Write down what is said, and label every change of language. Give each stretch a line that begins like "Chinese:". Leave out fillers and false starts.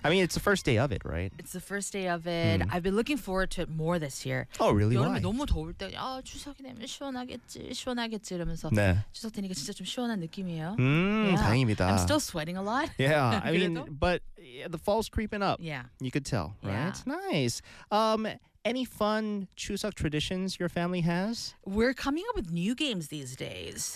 English: I mean, it's the first day of it, right? It's the first day of it. Mm. I've been looking forward to it more this year. Oh, really? Why?
Korean: 여름이 너무 더울 때, 아, 추석이 되면 시원하겠지, 이러면서 네. 추석 되니까 진짜 좀 시원한 느낌이에요. 다행입니다.
English: I'm still sweating a lot. Yeah, I mean, but the fall's creeping up. Yeah. You could tell, right? Yeah. It's nice. Any fun Chuseok traditions your family has? We're coming up with new games these days.